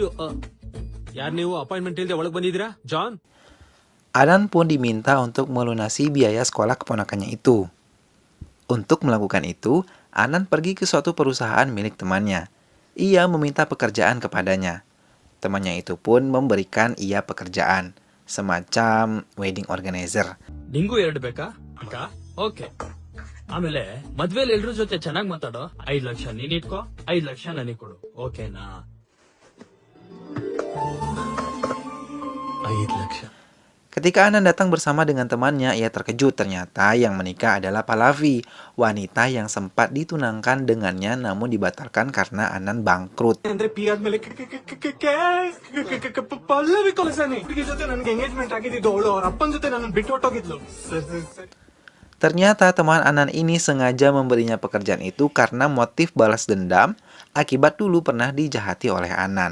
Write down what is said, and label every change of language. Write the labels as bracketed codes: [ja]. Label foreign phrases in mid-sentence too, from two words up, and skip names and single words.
[id] Anan pun diminta untuk melunasi biaya sekolah keponakannya itu. Untuk melakukan itu, Anan pergi ke suatu perusahaan milik temannya. Ia meminta pekerjaan kepadanya. Temannya itu pun memberikan ia pekerjaan, semacam [en] wedding organizer. [kn] ನಿಂಗೂ 2 ಬೇಕಾ ಅಕ್ಕ? ಓಕೆ. ಆಮೇಲೆ ಮದ್ವೆಲಿ ಎಲ್ರ ಜೊತೆ ಚೆನ್ನಾಗಿ ಮಾತಾಡೋ. 5 ಲಕ್ಷ ನೀನ್ ಇಟ್ಕೋ, 5 ಲಕ್ಷ ನನಗೆ ಕೊಡು. ಓಕೆನಾ? 5 ಲಕ್ಷ. [id] Ketika Anan datang bersama dengan temannya, ia terkejut ternyata yang menikah adalah Pallavi, wanita yang sempat ditunangkan dengannya namun dibatalkan karena Anan bangkrut. Ternyata teman Anan ini sengaja memberinya pekerjaan itu karena motif balas dendam akibat dulu pernah dijahati oleh Anan.